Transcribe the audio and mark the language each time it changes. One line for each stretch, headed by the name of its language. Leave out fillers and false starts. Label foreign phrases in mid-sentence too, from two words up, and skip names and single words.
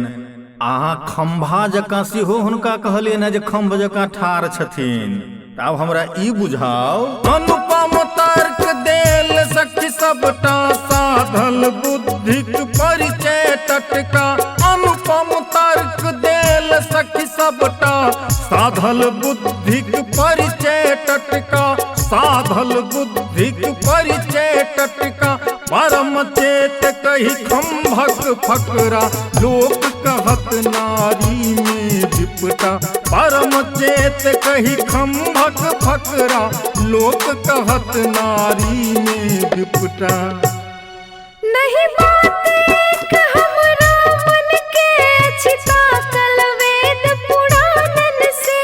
Maithili: अहाँ खम्भा जकाँ सेहो हुनका कहलियन जे खम्भ जकाँ ठाढ़ छथिन। आब हमरा ई बुझाओ। अनुपम तर्क देल सखी सबटा साधल बुद्धिक परिचय टटका। अनुपम तर्क देल सखी सबटा साधल बुद्धिक परिचय टटका। साधल बुद्धिक परिचय टटका। परम चेत कही खम्भक फकरा लोक कहत नारी में विपटा। परम चेत कही खम्भक फकरा लोक कहत नारी में विपटा। नहीं बात एक हमरा मन के छिता कल वेद पुराणन से।